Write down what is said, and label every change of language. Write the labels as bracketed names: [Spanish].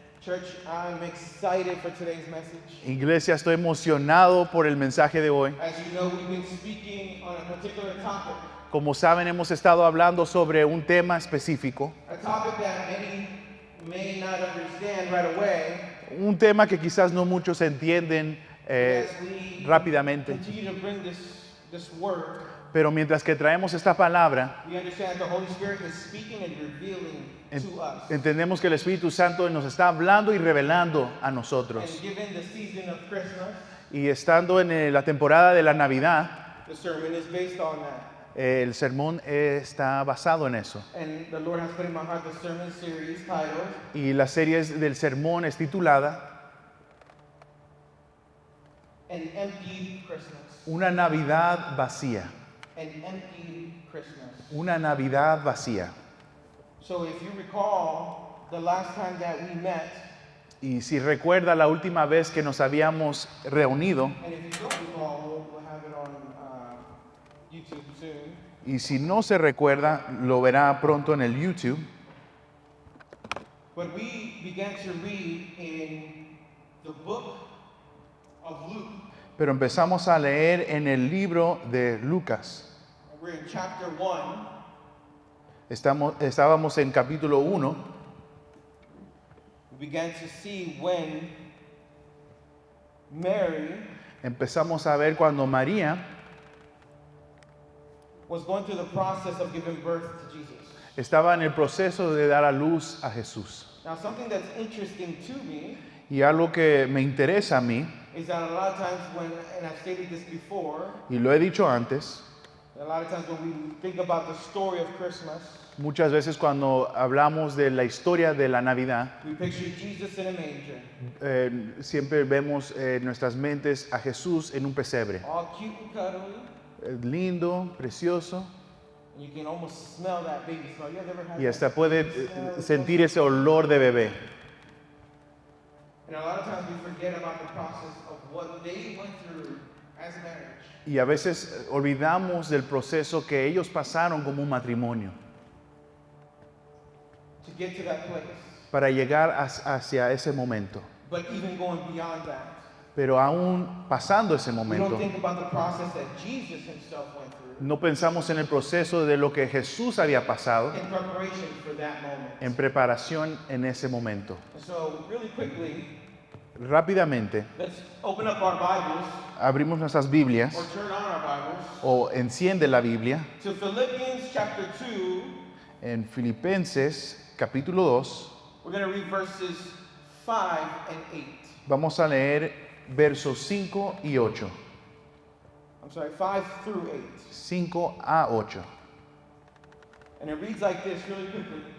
[English] Church, I'm excited for today's message. [Spanish] Iglesia, estoy emocionado por el mensaje de hoy. [English] As you know, we've been speaking on a particular topic. [Spanish] Como saben, hemos estado hablando sobre un tema específico, [English] A topic that many may not understand right away. [Spanish] un tema que quizás no muchos entienden [English] As we [Spanish] rápidamente, [English] continue to bring this word, [Spanish] pero mientras que traemos esta palabra, [English] we understand that the Holy Spirit is speaking and revealing to us. [Spanish] entendemos que el Espíritu Santo nos está hablando y revelando a nosotros. [English] And given the season of Christmas, [Spanish] Y estando en la temporada de la Navidad, [English] the sermon is based on that. [Spanish] el sermón está basado en eso. [English] And the Lord has put in my heart the sermon series titled, [Spanish] Y la serie del sermón es titulada [English] An Empty Christmas. [Spanish] Una Navidad vacía. [English] An Empty Christmas. [Spanish] Una Navidad vacía. [English] So if you recall, the last time that we met, [Spanish] Y si recuerda la última vez que nos habíamos reunido, [English] and if you don't recall, we'll have it on YouTube soon. [Spanish] y si no se recuerda, lo verá pronto en el YouTube. [English] But we began to read in the book of Luke. [Spanish] Pero empezamos a leer en el libro de Lucas. [English] We're in chapter 1. [Spanish] Estábamos en capítulo 1. [English] We began to see when Mary [Spanish] Empezamos a ver cuando María [English] was going through the process of giving birth to Jesus. [Spanish] estaba en el proceso de dar a luz a Jesús. [English] Now, something that's interesting to me [Spanish] Y algo que me interesa a mí, [English] is that a lot of times when, and I've stated this before, [Spanish] y lo he dicho antes, [English] a lot of times when we think about the story of Christmas, [Spanish] muchas veces cuando hablamos de la historia de la Navidad, [English] we picture Jesus in a manger, [Spanish] siempre vemos en nuestras mentes a Jesús en un pesebre. [English] all cute and cuddly, [Spanish] Lindo, precioso, [English] and you can almost smell that baby smell. You ever had [Spanish] y [English] that? [Spanish] hasta puede [English] Smell? [Spanish] sentir ese olor de bebé. [English] And a lot of times we forget about the process of what they went through as marriage. [Spanish] Y a veces olvidamos del proceso que ellos pasaron como un matrimonio [English] To get to that place. [Spanish] para llegar hacia ese momento. [English] But even going beyond that, [Spanish] Pero aún pasando ese [English] we [Spanish] momento, [English] don't think about the process that Jesus himself went through [Spanish] no pensamos en el proceso de lo que Jesús había pasado [English] in preparation for that moment. [Spanish] en preparación en ese momento. [English] And so, really quickly, [Spanish] Rápidamente, [English] let's open up our Bibles [Spanish] abrimos nuestras Biblias [English] or turn on our Bibles [Spanish] o enciende la Biblia [English] to Philippians chapter 2. [Spanish] en Filipenses capítulo 2. [English] We're going to read verses 5 and 8. [Spanish] Vamos a leer versos 5 y 8. [English] I'm sorry, 5 through 8. [Spanish] 5 a 8. [English] And it reads like this really quickly.